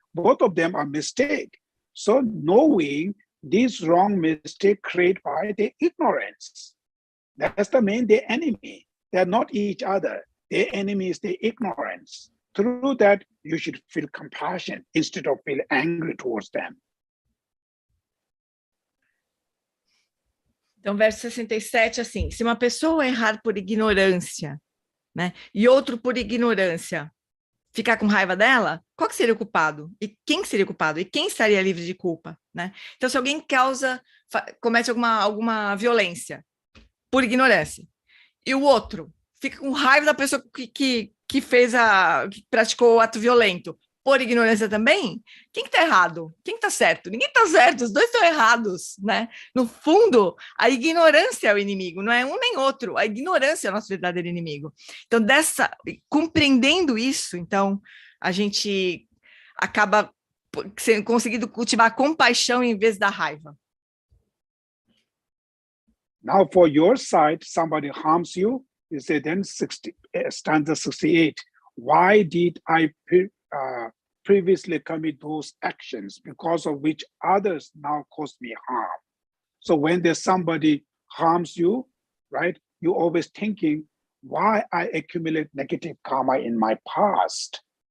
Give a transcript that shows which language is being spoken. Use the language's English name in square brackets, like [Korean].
[English] Both of them are mistake. So knowing this wrong mistake created by the ignorance. That's the main, the enemy. They're not each other. The enemy is the ignorance. Through that, you should feel compassion instead of feel angry towards them. [Portuguese] Então, verso 67, assim, se uma pessoa errar por ignorância, né, e outro por ignorância ficar com raiva dela, qual que seria o culpado? E quem seria o culpado? E quem estaria livre de culpa, né? Então, se alguém comete alguma violência por ignorância, e o outro fica com raiva da pessoa que praticou o ato violento por ignorância também, quem que tá errado? Quem que tá certo? Ninguém tá certo, os dois estão errados, né? No fundo, a ignorância é o inimigo, não é um nem outro, a ignorância é o nosso verdadeiro inimigo. Então, compreendendo isso, então, a gente acaba conseguindo cultivar compaixão em vez da raiva. [English] Now, for your side, somebody harms you, you say then stanza 68. Why did I previously commit those actions because of which others now cause me harm? So when there's somebody harms you, right, you're always thinking, why I accumulate negative karma in my past?